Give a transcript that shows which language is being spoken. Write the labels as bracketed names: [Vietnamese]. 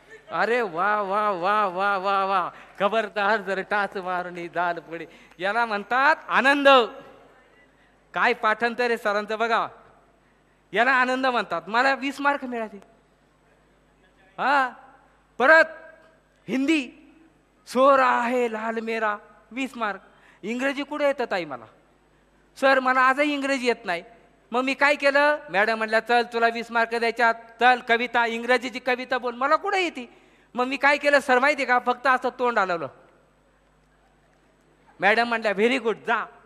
[Marathi] अरे वा वा वा वा वा वा. खबरदार जर टाच मारून दाल पुढे, याला म्हणतात आनंद. काय पाठांतर आहे सरांचं बघा, याला आनंद म्हणतात. मला 20 मार्क मिळाले. हा, परत हिंदी, [Hindi] सो रहा है लाल मेरा, [Marathi] 20 मार्क. इंग्रजी कुठे येतं ताई मला? सर मला आजही इंग्रजी येत नाही. मग मी काय केलं? मॅडम म्हणल्या, चल तुला 20 मार्क द्यायच्यात, चल कविता, इंग्रजीची कविता बोल. मला कुठे येते? मग मी काय केलं सर माहिती का? फक्त असं तोंड हलवलं. मॅडम म्हणल्या, व्हेरी गुड, जा.